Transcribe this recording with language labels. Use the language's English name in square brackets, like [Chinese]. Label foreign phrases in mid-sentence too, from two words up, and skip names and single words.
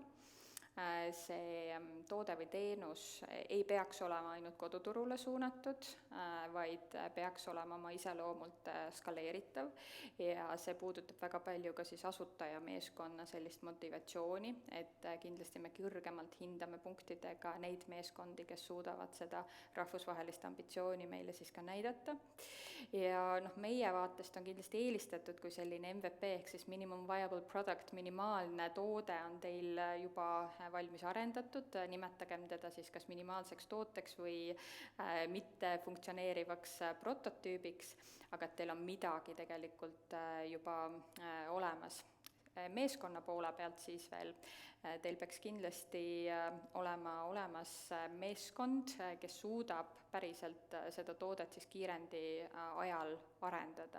[Estonian] See toode või teenus ei peaks olema ainult koduturule suunatud, vaid peaks olema oma iseloomult skaleeritav ja see puudutab väga palju ka siis asutajameeskonna sellist motivatsiooni, et kindlasti me kõrgemalt hindame punktidega neid meeskondi, kes suudavad seda rahvusvahelist ambitsiooni meile siis ka näidata. Ja meie vaatest on kindlasti eelistatud, kui selline MVP ehk siis [English] minimum viable product, [Estonian] minimaalne toode on teil juba valmis arendatud, nimetagem teda siis kas minimaalseks tooteks või mitte funktsioneerivaks prototüübiks, aga et teil on midagi tegelikult juba olemas. meeskonna poole pealt siis veel, teil peaks kindlasti olema olemas meeskond, kes suudab päriselt seda toodet siis kiirendi ajal arendada.